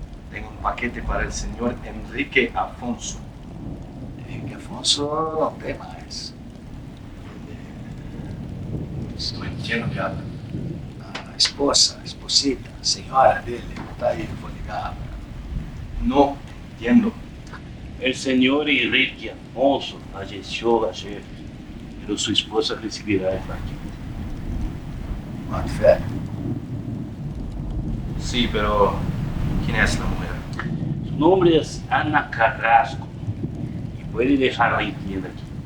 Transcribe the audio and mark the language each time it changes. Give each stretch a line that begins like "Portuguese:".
Spanish: Tengo un paquete para el señor Enrique Afonso.
Portuguese: Henrique Afonso não tem mais.
Spanish: No entiendo, viado.
Portuguese: A esposita, a senhora dele, tá aí, vou ligar.
Spanish: No entiendo. El señor Enrique Afonso falleció ayer, pero su esposa recibirá el paquete.
Portuguese: Mano, fé.
Spanish: Sí, pero ¿quién es la mujer? Su nombre es Ana Carrasco y puede dejarla en tienda aquí.